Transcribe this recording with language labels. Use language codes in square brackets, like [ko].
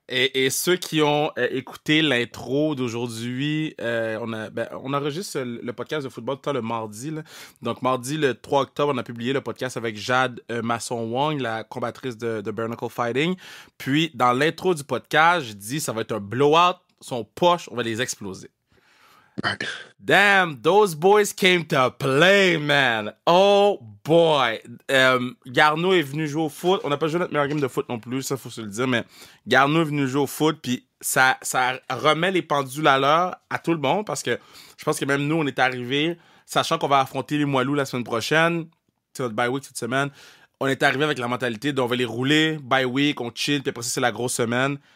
[fr] Et ceux qui ont écouté l'intro d'aujourd'hui, on enregistre le podcast de football tout le temps le mardi. Là. Donc, mardi, le 3 octobre, on a publié le podcast avec Jade Masson-Wong, la combattrice de Bare-Knuckle Fighting. Puis, dans l'intro du podcast, je dis ça va être un blowout. Son poche, on va les exploser. [en] Damn, those boys came to play, man. Oh boy. [fr] Garneau est venu jouer au foot. On n'a pas joué notre meilleur game de foot non plus, ça faut se le dire, mais Garneau est venu jouer au foot, puis ça remet les pendules à l'heure à tout le monde, parce que je pense que même nous, on est arrivés, sachant qu'on va affronter les Moilous la semaine prochaine, c'est notre bye week cette semaine, on est arrivé avec la mentalité d'on va les rouler, bye week, on chill, puis après ça, c'est la grosse semaine.